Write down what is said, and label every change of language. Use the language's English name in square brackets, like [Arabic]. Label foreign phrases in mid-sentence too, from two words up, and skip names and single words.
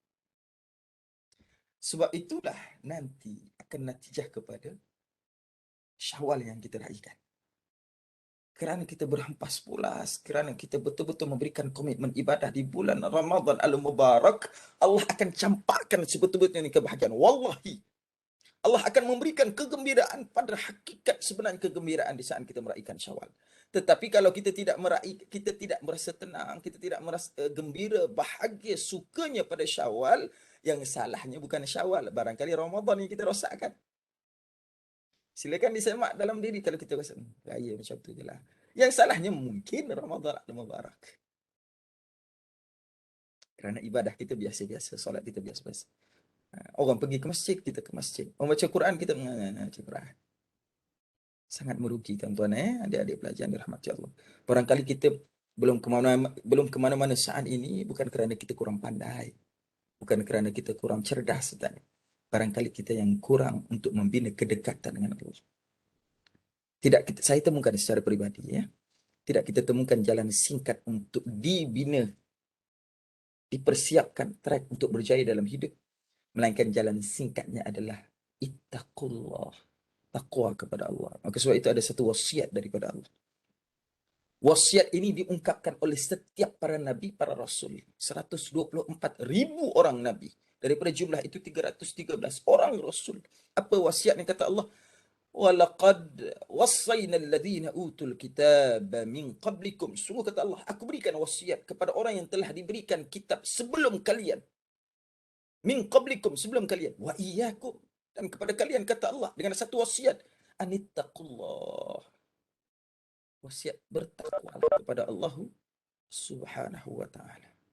[Malay] Sebab itulah nanti akan natijah kepada Syawal yang kita raikan. Kerana kita berhempas pulas, kerana kita betul-betul memberikan komitmen ibadah di bulan Ramadan Al-Mubarak, Allah akan campakkan sebetul-betulnya kebahagiaan. Wallahi, Allah akan memberikan kegembiraan pada hakikat sebenarnya kegembiraan di saat kita meraihkan Syawal. Tetapi kalau kita tidak kita tidak merasa tenang, kita tidak merasa gembira, bahagia, sukanya pada Syawal, yang salahnya bukan Syawal, barangkali Ramadan yang kita rosakkan. Silakan disemak dalam diri kalau kita rasa gaya macam tu je lah. Yang salahnya mungkin Ramadan Al-Mubarak. Kerana ibadah kita biasa-biasa, solat kita biasa-biasa. Orang pergi ke masjid, kita ke masjid. Orang baca Quran, kita baca Quran. Sangat merugi tuan-tuan, adik-adik pelajar dirahmati Allah. Barangkali kita belum ke mana-mana saat ini bukan kerana kita kurang pandai. Bukan kerana kita kurang cerdas. Barangkali kita yang kurang untuk membina kedekatan dengan Allah. Saya temukan secara peribadi, ya. Tidak kita temukan jalan singkat untuk dibina, dipersiapkan track untuk berjaya dalam hidup. Melainkan jalan singkatnya adalah ittaqullah, takwa kepada Allah. Maka sebab itu ada satu wasiat daripada Allah. Wasiat ini diungkapkan oleh setiap para nabi, para rasul. 124,000 orang nabi. Daripada jumlah itu 313 orang rasul. Apa wasiat yang kata Allah? [Arabic] ولقد وصينا الذين أوتوا الكتاب من قبلكم. [Malay] Sungguh kata Allah, aku berikan wasiat kepada orang yang telah diberikan kitab sebelum kalian. [Arabic] من قبلكم, [Malay] sebelum kalian. [Arabic] وإياكم, [Malay] dan kepada kalian kata Allah dengan satu wasiat. Anittaqullah. Wasiat bertakwa kepada Allah [Arabic] سبحانه وتعالى.